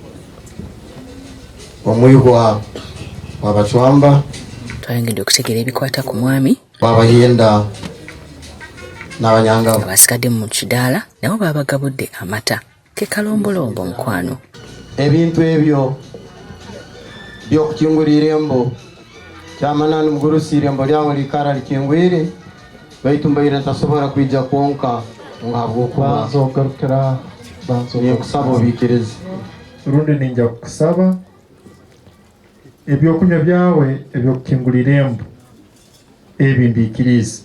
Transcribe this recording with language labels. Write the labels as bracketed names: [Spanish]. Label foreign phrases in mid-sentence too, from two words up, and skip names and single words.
[Ganda] omwihwa wabachwamba twayongedde okutegeera ebikwata ku mwami babayenda n'abanyanga abasikadde mu kidaala nabo babagabudde amata kekalombolombo mukwano. [Nyoro] Ebintu ebyo byokukingulira embo kyamanani Mugurusi irembo lyawe likara likingwire baitu mbaire ntasobora kwija konka ngabwokuba Nzogarukira niyo kusaba obikirize rundi ninja kusaba ebyokunywa byawe ebyokukingulira embu ebimbikirize.